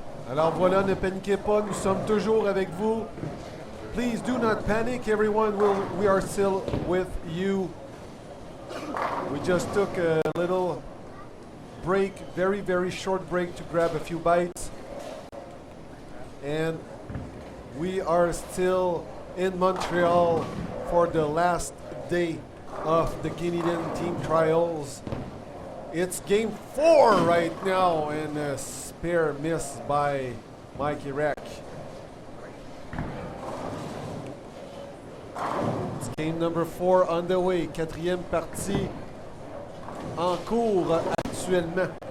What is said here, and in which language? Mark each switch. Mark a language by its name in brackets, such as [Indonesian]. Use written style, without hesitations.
[French] Alors voilà, ne paniquez pas, nous sommes toujours avec vous. [English] Please do not panic, everyone. We are still with you. We just took a little break, very, very short break to grab a few bites. And we are still in Montreal for the last day of the Canadian team trials. It's game 4 right now, and a spare miss by Mike Iraq. It's game number 4 on the way. [French] 4e partie en cours actuellement.